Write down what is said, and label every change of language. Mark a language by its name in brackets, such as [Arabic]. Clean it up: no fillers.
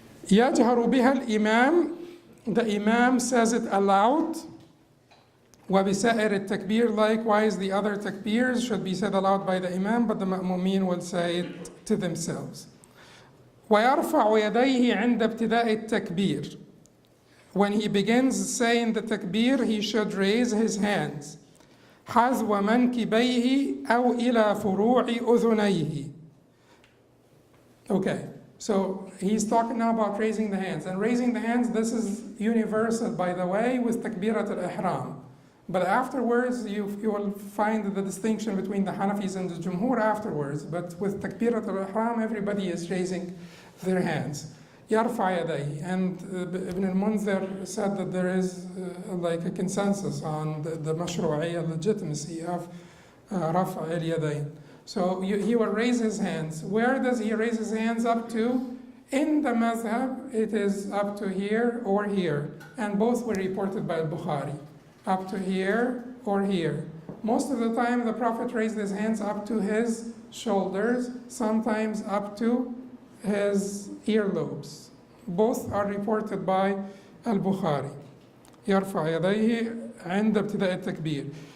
[Arabic] يجهر بها الإمام, [English] the imam says it aloud. [Arabic] وبسائر التكبير, [English] likewise the other takbirs should be said aloud by the imam, but the ma'mumin will say it to themselves. [Arabic] ويرفع يديه عند ابتداء التكبير. [English] When he begins saying the takbir, he should raise his hands. [Arabic] حذو منكبيه أو إلى فروع أذنيه. [English] Okay, so he's talking now about raising the hands. And raising the hands, this is universal, by the way, with takbirat al-ihram. But afterwards, you will find the distinction between the Hanafis and the Jumhur afterwards. But with takbirat al-ihram, everybody is raising their hands. [Arabic] يرفع يديه. [English] And Ibn al-Munzir said that there is like a consensus on the mashru'iyya, legitimacy of رفع اليدين. So he will raise his hands. Where does he raise his hands up to? In the madhhab, it is up to here or here. And both were reported by al-Bukhari. Up to here or here. Most of the time, the Prophet raised his hands up to his shoulders, sometimes up to his earlobes. Both are reported by al-Bukhari. [Arabic] يرفع يديه عند ابتداء التكبير.